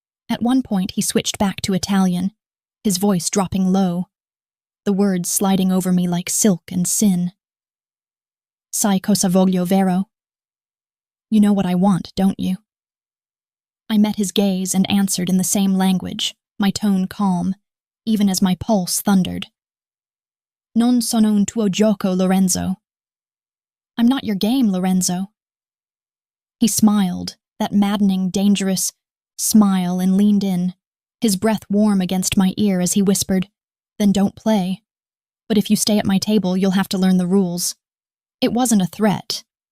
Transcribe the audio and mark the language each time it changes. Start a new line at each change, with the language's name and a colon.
English: At one point, he switched back to Italian, his voice dropping low, the words sliding over me like silk and sin.
Italian: "Sai cosa voglio, vero?
English: You know what I want, don't you?" I met his gaze and answered in the same language, my tone calm, even as my pulse thundered.
Italian: "Non sono un tuo gioco, Lorenzo."
English: "I'm not your game, Lorenzo." He smiled, that maddening, dangerous smile, and leaned in, his breath warm against my ear as he whispered, "Then don't play. But if you stay at my table, you'll have to learn the rules." It wasn't a threat.